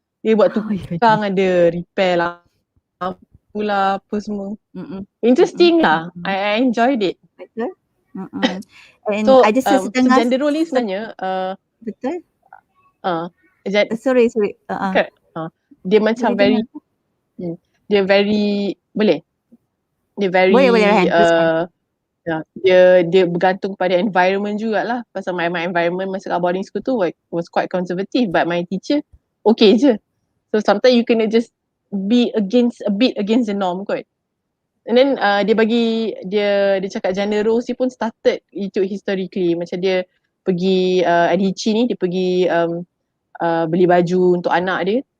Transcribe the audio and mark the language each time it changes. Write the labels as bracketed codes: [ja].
[ms] Dia buat tukang ada repair lampu lah apa semua. Interesting lah. [en] I enjoyed it. [ms] Betul. And So, ada so setengah gender role ni sebenarnya betul. [en] Sorry. Correct. [ms] Dia macam [en] very [ms] dia very boleh. Dia [en] very [ms] Boleh Raihan, teruskan. dia bergantung pada environment jugalah. Pasal [en] my environment [ms] masa kat [en] boarding school [ms] tu [en] was quite conservative, but my teacher [ms] okay je. [en] So sometimes you [ms] kena [en] just be a bit against the norm [ms] kot. [en] And then [ms] dia cakap gender roles ni pun [en] started [ms] itu [en] historically. [ms] Macam dia pergi Adichie ni, dia pergi beli baju untuk anak dia.